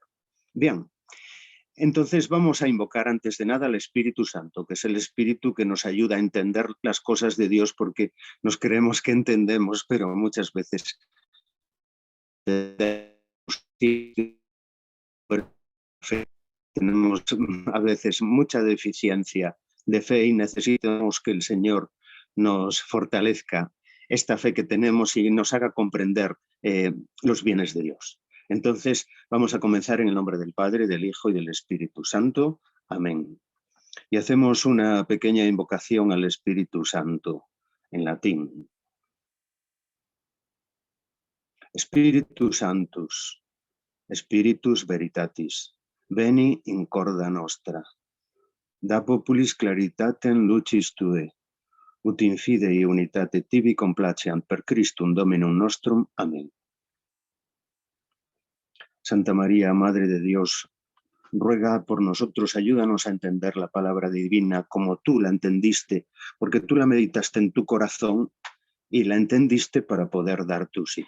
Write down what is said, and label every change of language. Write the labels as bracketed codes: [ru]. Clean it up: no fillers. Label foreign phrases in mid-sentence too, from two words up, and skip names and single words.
[es] Bien, entonces vamos a invocar antes de nada al Espíritu Santo, que es el Espíritu que nos ayuda a entender las cosas de Dios, porque nos creemos que entendemos, pero muchas veces tenemos a veces mucha deficiencia de fe y necesitamos que el Señor nos fortalezca esta fe que tenemos y nos haga comprender los bienes de Dios. Entonces vamos a comenzar en el nombre del Padre, del Hijo y del Espíritu Santo. Amén. Y hacemos una pequeña invocación al Espíritu Santo en latín. [la] Spiritus Sanctus, Spiritus Veritatis, veni in corda nostra. Da populis claritatem lucis tue, ut in fidei unitate tibi complaceant per Christum Dominum nostrum. [es] Amén. Santa María, Madre de Dios, ruega por nosotros, ayúdanos a entender la palabra divina como tú la entendiste, porque tú la meditaste en tu corazón y la entendiste para poder dar tu sí.